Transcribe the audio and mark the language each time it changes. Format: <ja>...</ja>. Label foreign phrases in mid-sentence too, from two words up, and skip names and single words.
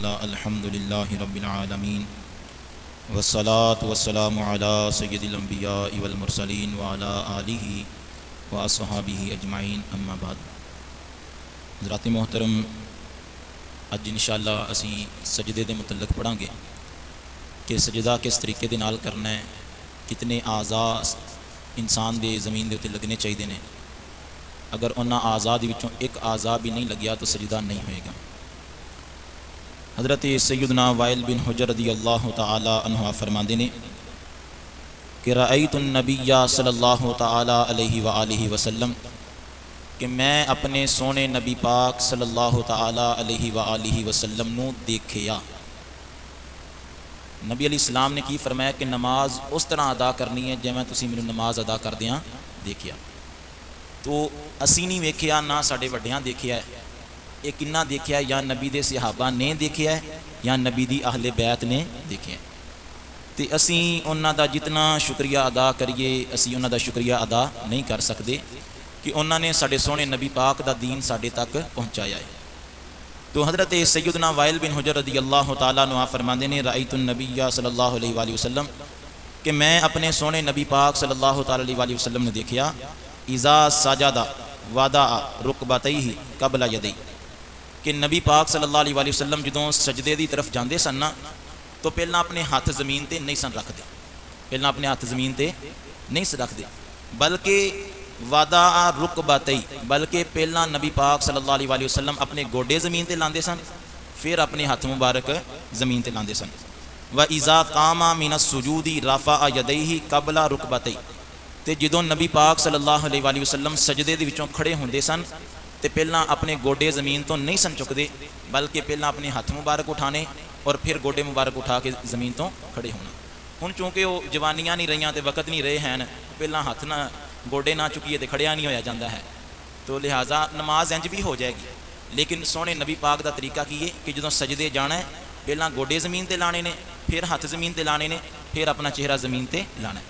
<ar>الحمد لله رب العالمين والصلاة والسلام على سيد الأنبياء والمرسلين وعلى آله وأصحابه أجمعين أما بعد.</ar> <pa>حضرات محترم، اج ان شاء اللہ اسی سجدے کے متعلق پڑھاں گے کہ سجدہ کس طریقے دے نال کرنا ہے، کتنے اعضا انسان دے زمین دے اتے لگنے چاہیے نے. اگر انہاں اعضا دے وچوں ایک اعضا بھی نہیں لگیا تو سجدہ نہیں ہوئے گا.</pa> <ar>حضرت سيدنا وائل بن حجر رضي الله تعالى عنه</ar> <pa>فرماتے نے کہ</pa> <ar>رأيت النبي صلى الله تعالى عليه وآله وسلم,</ar> <pa>کہ میں اپنے سونے نبی پاک</pa> <ar>صلى الله تعالى عليه وآله وسلم</ar> <pa>نوں دیکھیا. نبی علیہ السلام نے کی فرمایا کہ نماز اس طرح ادا کرنی ہے جیویں تسیں مینوں نماز ادا کردیاں دیکھیا. تو اسیں نہیں ویکھیا، نہ ساڈے وڈیاں دیکھیا ہے. یہ کنہاں دیکھیا ہے? یا نبی دے صحابہ نے دیکھیا ہے یا نبی دی اہل بیت نے دیکھیا ہے. تو اسی انہاں دا جتنا شکریہ ادا کریے، اسی انہاں دا شکریہ ادا نہیں کر سکتے کہ انہوں نے ساڈے سوہنے نبی پاک دا دین ساڈے تک پہنچایا ہے.</pa> <ar>تو حضرت سيدنا وائل بن حجر رضي الله تعالى عنه</ar> <ur>فرماتے ہیں</ur> <ar>رأيت النبي صلى الله عليه وسلم,</ar> <pa>کہ میں اپنے سوہنے نبی پاک</pa> <ar>صلى الله عليه وسلم</ar> <pa>نے دیکھیا</pa> <ar>إذا سجدا وضع ركبتيه قبل يدي,</ar> <pa>کہ نبی پاک</pa> <ar>صلى الله عليه وسلم</ar> <pa>جدوں سجدے کی طرف جاتے سن نا تو پہلا اپنے ہاتھ زمین پر نہیں سن رکھتے، پہلا اپنے ہاتھ زمین پر نہیں سن رکھتے، بلکہ</pa> <ar>وضع ركبتي,</ar> <pa>بلکہ پہلا نبی پاک</pa> <ar>صلى الله عليه وسلم</ar> <pa>اپنے گوڈے زمین پر لاتے سن، پھر اپنے ہاتھ مبارک زمین پر لاتے سن.</pa> <ar>وإذا قام من السجود رفع يديه قبل ركبتي,</ar> <pa>تو جدوں نبی پاک</pa> <ar>صلى الله عليه وسلم</ar> <pa>سجدے دے وچوں کھڑے ہوندے سن تو پہلا اپنے گوڈے زمین تو نہیں سن چکتے، بلکہ پہلا اپنے ہاتھ مبارک اٹھانے اور پھر گوڈے مبارک اٹھا کے زمین تو کھڑے ہونا. ہن چونکہ وہ جوانیاں نہیں رہی تو وقت نہیں رہے ہیں، پہلا ہاتھ نہ گوڈے نہ چکیے تو کھڑیا نہیں ہویا جاتا ہے، تو لہٰذا نماز انج بھی ہو جائے گی. لیکن سوہنے نبی پاک کا طریقہ کی ہے کہ جو سجدے جانا ہے پہلا گوڈے زمین پر لانے نے، پھر ہاتھ زمین پر لانے نے، پھر اپنا چہرہ زمین پر لانا ہے.</pa>